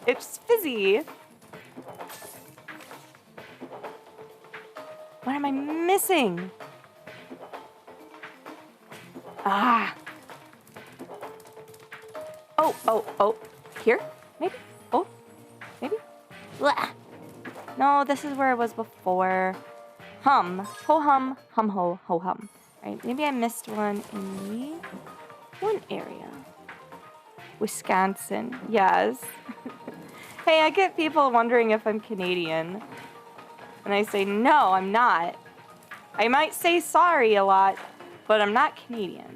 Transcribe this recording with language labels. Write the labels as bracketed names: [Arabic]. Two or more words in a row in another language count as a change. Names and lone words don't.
[English] It's fizzy. What am I missing? Ah. Oh. Here? Maybe? Oh, maybe? Blah. No, this is where it was before. Hum. Ho hum. Hum ho. Ho hum. Right, maybe I missed one in one area. Wisconsin. Yes. Hey, I get people wondering if I'm Canadian. And I say, no, I'm not. I might say sorry a lot, but I'm not Canadian.